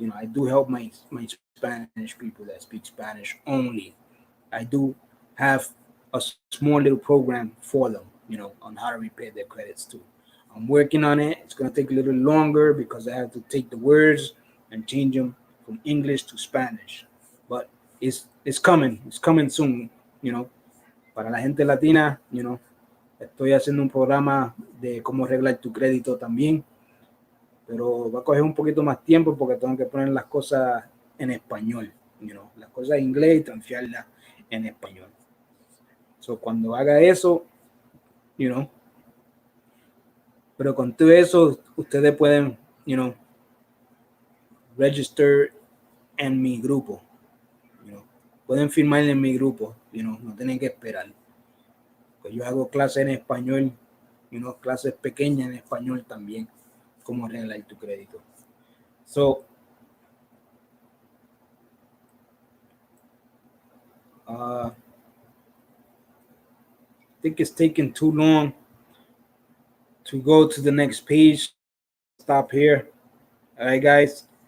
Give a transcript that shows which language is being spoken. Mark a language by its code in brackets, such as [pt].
[en] I do help my Spanish people that speak Spanish only. I do have a small little program for them, on how to repair their credits too. I'm working on it. It's gonna take a little longer because I have to take the words and change them from English to Spanish. But it's coming. It's coming soon. [es] Para la gente latina, estoy haciendo un programa de cómo arreglar tu crédito también, pero va a coger un poquito más tiempo porque tengo que poner las cosas en español, las cosas en inglés y transfiarlas en español. So, cuando haga eso, [en] you know, [es] pero con todo eso, ustedes pueden, register en mi grupo, pueden firmar en mi grupo, no tienen que esperar. Pues yo hago clases en español, clases pequeñas en español también, cómo arreglar tu crédito. [en] So, I think it's taking too long to go to the next page. Stop here. All right, guys.